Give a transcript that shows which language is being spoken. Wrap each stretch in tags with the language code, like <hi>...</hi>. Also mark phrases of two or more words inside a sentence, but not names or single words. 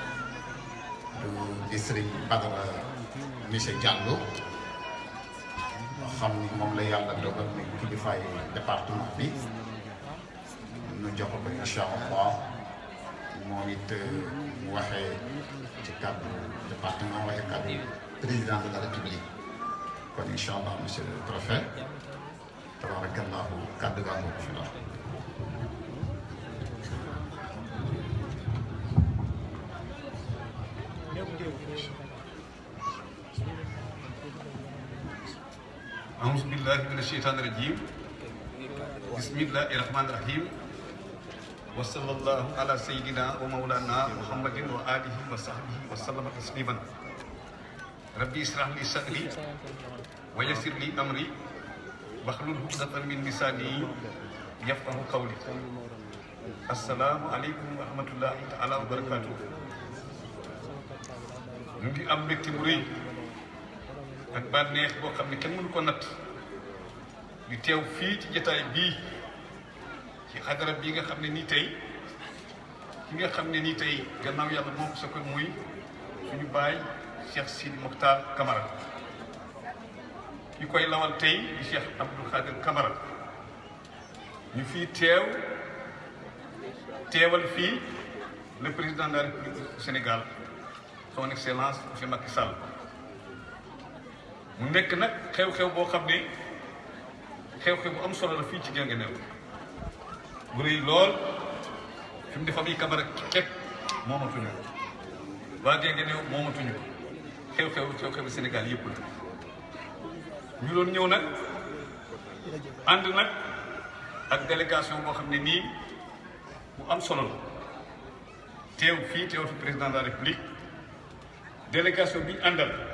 <wo>di Serigne Badara monsieur Diallo xam ni moom la yàlla dogal ni kilifaay département bi ñu jox ko</wo> <ar>إن شاء الله</ar> <wo>moom it mu waxee ci</wo> <fr>cadre département</fr> <wo>waxee</wo> <fr>cadre président de la république</fr> <wo>kon</wo> <ar>إن شاء الله</ar> <fr>monsieur le préfet</fr> <wo>tabarakallahu kaddu gaa boobu fi la</wo> <ar>أعوذ بالله من الشيطان الرجيم بسم الله الرحمن الرحيم وصلى الله على سيدنا ومولانا محمد وآله وصحبه وسلم تسليما ربي اشرح لي صدري ويسر لي أمري واحلل عقدة من لساني يفقه قولي السلام عليكم ورحمة الله تعالى وبركاته</ar> <wo>ñu ngi am mbégte mu rëy ak bànneex boo xam ne kenn mënu ko natt di teew fii ci jotaay bii ci xadara bii nga xam ne nii tey ki nga xam ne nii tey gannaaw yàlla moom sa ko muy suñu baay Cheikh Sidi Mokhtar Camara ki koy lawal tey di Cheikh Abdou Khadir Camara ñu fii teewal fii</wo> <fr>le président de la République du Sénégal son excellence monsieur Macky Sall</fr> <wo>mu nekk nag xew-xew boo xam ne xew-xew bu am solo la fii ci Guinguinéo bu rëy lool fi mu ne famille Camara képp moomatuñu waa Guinguinéo moomatuñu xew-xew Sénégal yëpp la ñu doon ñëw nag ànd nag ak délégation boo xam ne nii bu am solo la teew fi</wo> <fr>président de la République</fr> <wo>délégation bi ñu àndal</wo>